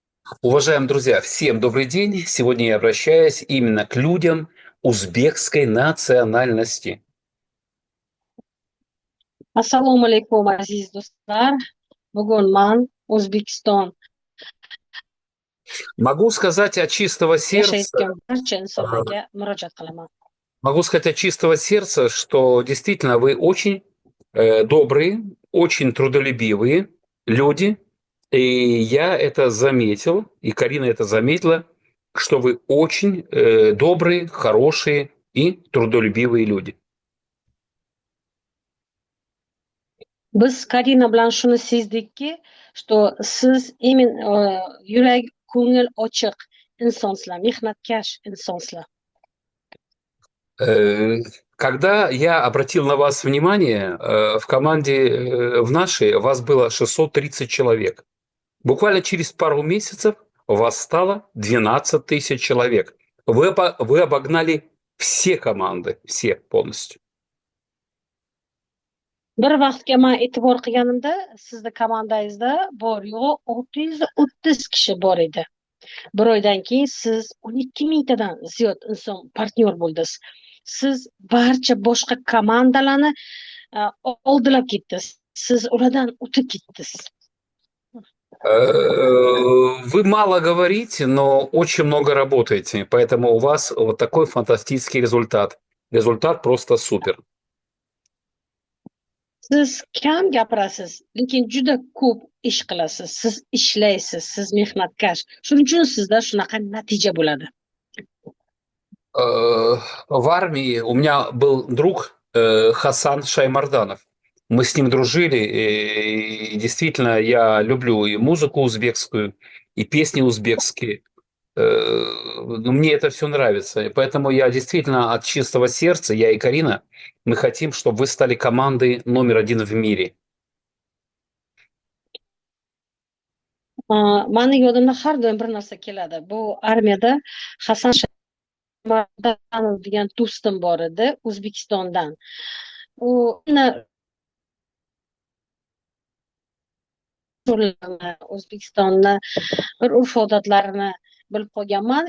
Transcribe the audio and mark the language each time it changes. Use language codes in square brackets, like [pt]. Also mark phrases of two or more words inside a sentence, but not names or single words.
[ru] Уважаемые друзья, всем добрый день. Сегодня я обращаюсь именно к людям узбекской национальности. [uz] Assalomu alaykum aziz do'stlar. Bugun man O'zbekiston [ru] Могу сказать от чистого сердца, [uz] yashayotgan barcha э, insonlarga murojaat qilaman. [ru] могу сказать от чистого сердца, что действительно вы очень добрые, очень трудолюбивые люди. И я это заметил, и Карина это заметила, что вы очень добрые, хорошие и трудолюбивые люди. [uz] Biz Karina bilan shuni sezdikki, что siz yurag ko'ngil ochiq insonsizlar, mehnatkash insonsizlar. [ru] Э, Когда я обратил на вас внимание, в команде, в нашей вас было 630 человек. Буквально через пару месяцев вас стало 12 тысяч человек. Вы обогнали все команды, все полностью. [uz] Bir vaqtga man e'tibor qilganimda, sizni komandangizda bor yo'g'i 630 kishi bor edi. Bir oydan keyin siz 12 mingtadan ziyod inson partnyor bo'ldingiz. Siz barcha boshqa komandalarni oldilab ketdingiz. Siz ulardan o'tib ketdingiz. [ru] Вы мало говорите, но очень много работаете, поэтому у вас вот такой фантастический результат. Результат просто супер. [uz] Siz kam gapirasiz, lekin juda ko'p ish qilasiz. Siz ishlaysiz, siz mehnatkash. Shuning uchun sizda shunaqa natija bo'ladi. [ru] В армии у меня был друг Хасан Шаймарданов. Мы с ним дружили, и действительно я люблю и музыку узбекскую, и песни узбекские. Но мне это все нравится. И поэтому я действительно от чистого сердца, я и Карина, мы хотим, чтобы вы стали командой номер один в мире. [uz] Mani yodimda har doim bir narsa keladi. Bu armiyada Hasan Shamardanov degan do'stim bor edi, O'zbekistondan. U O'zbekistonni bir urf-odatlarini bilib qolganman.